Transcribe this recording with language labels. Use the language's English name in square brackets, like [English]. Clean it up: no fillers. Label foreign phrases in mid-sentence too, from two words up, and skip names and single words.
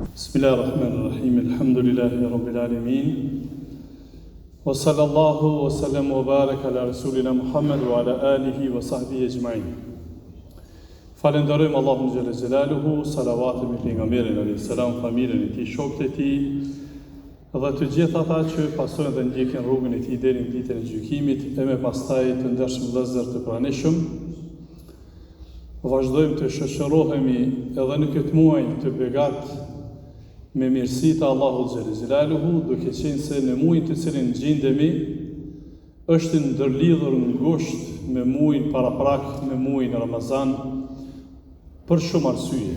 [Arabic] بسم الله الرحمن الرحيم. الحمد لله رب العالمين. وصلى الله وسلم وبارك على رسولنا محمد وعلى آله وصحبه أجمعين. [Albanian] Falenderojmë Allahun [Arabic] جل جلاله, [Albanian] salavatet me pejgamberin [Arabic] عليه السلام, [Albanian] familjen e tij, shokët e tij dhe të gjithë ata që pasojnë dhe ndjekin rrugën e tij deri në ditën e gjykimit, e me pastaj të ndershëm vëllezër të pranishëm. Vazhdojmë të shoqërohemi edhe në këtë muaj të begat me mirësitë e Allahut [Arabic] جل جلاله, [Albanian] duke qenë se në muajin të cilin gjendemi është ndërlidhur ngushtë me muajin paraprak, me muajin Ramazan, për shumë arsye.